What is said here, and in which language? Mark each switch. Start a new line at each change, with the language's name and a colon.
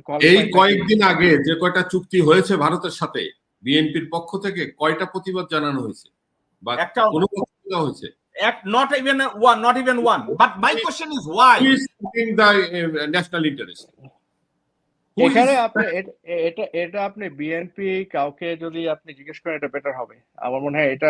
Bangla: এই কয়েকদিন আগে যে কয়টা চুক্তি হয়েছে ভারতের সাথে, বিএনপির পক্ষ থেকে কয়টা প্রতিবাদ জানানো হয়েছে বা কোনো বক্তব্য হয়েছে?
English: not even one. But my question is why? Who is serving the national interest?
Bangla: এখানে আপনি এটা আপনি বিএনপি কাউকে যদি আপনি জিজ্ঞেস করেন এটা বেটার হবে আমার মনে হয়।